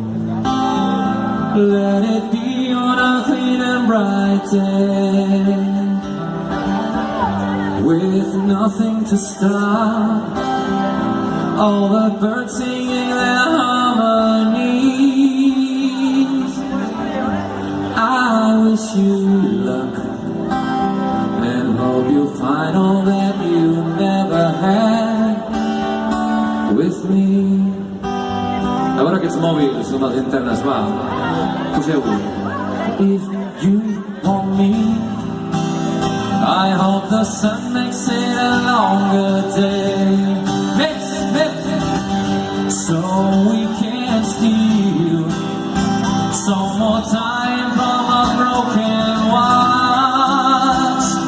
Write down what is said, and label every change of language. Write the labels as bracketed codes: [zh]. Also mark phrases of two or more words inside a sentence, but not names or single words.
[en] Let it be on a clean and bright day, with nothing to stop all the birds singing their harmonies. I wish you luck and hope you find all that you never had with me. [ca] A veure aquests mòbils amb les internes, va, poseu-ho. [en] If you want me, I hope the sun makes it a longer day. So we can steal some more time from a broken watch.